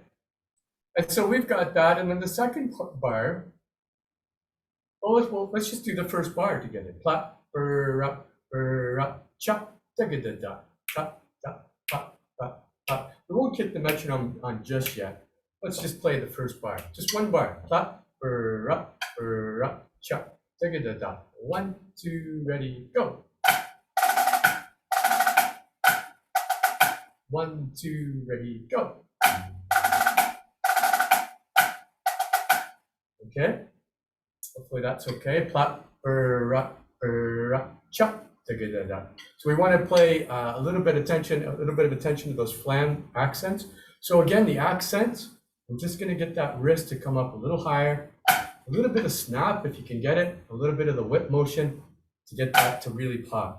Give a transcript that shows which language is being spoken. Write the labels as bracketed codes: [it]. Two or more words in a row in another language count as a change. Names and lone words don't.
[en] And so we've got that, and then the second bar, well, let's just do the first bar together. Plap, up, chop, da da da, chop, chop, pop, pop, pop. We won't kick the metronome on just yet. Let's just play the first bar. Just one bar. Plap, up, chop, da da da. 1, 2, ready, go. 1, 2, ready, go. Okay, hopefully that's okay. Plap, chop, da da da. So we want to play a little bit of attention to those flam accents. So again, the accents, I'm just going to get that wrist to come up a little higher, a little bit of snap if you can get it, a little bit of the whip motion to get that to really pop.